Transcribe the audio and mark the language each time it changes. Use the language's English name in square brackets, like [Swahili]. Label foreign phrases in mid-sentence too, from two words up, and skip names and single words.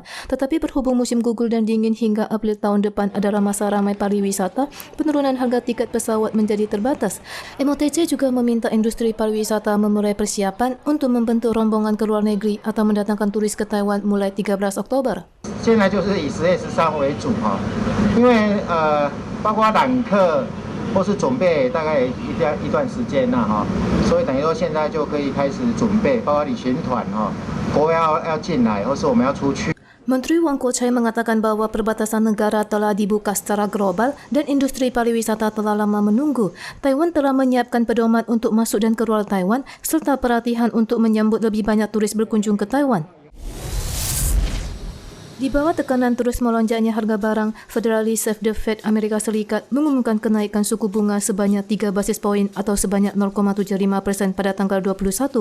[Indonesian] Tetapi berhubung musim gugur dan dingin hingga April tahun depan adalah masa ramai pariwisata, penurunan harga tiket pesawat menjadi terbatas. MOTC juga meminta industri pariwisata memulai persiapan untuk membentuk rombongan ke luar negeri atau mendatangkan turis ke Taiwan mulai 13 Oktober. [Chinese] 现在就是以10月13为主哈，因为包括揽客或是准备大概一段时间呐哈，所以等于说现在就可以开始准备，包括旅行团哈，国外要进来，或是我们要出去。 [Indonesian] Menteri Wang Kok-chai mengatakan bahawa perbatasan negara telah dibuka secara global dan industri pariwisata telah lama menunggu. Taiwan telah menyiapkan pedoman untuk masuk dan keluar Taiwan serta perhatian untuk menyambut lebih banyak turis berkunjung ke Taiwan. Di bawah tekanan terus melonjaknya harga barang, Federal Reserve The Fed Amerika Serikat mengumumkan kenaikan suku bunga sebanyak 3 basis poin atau sebanyak 0,75% pada tanggal 21.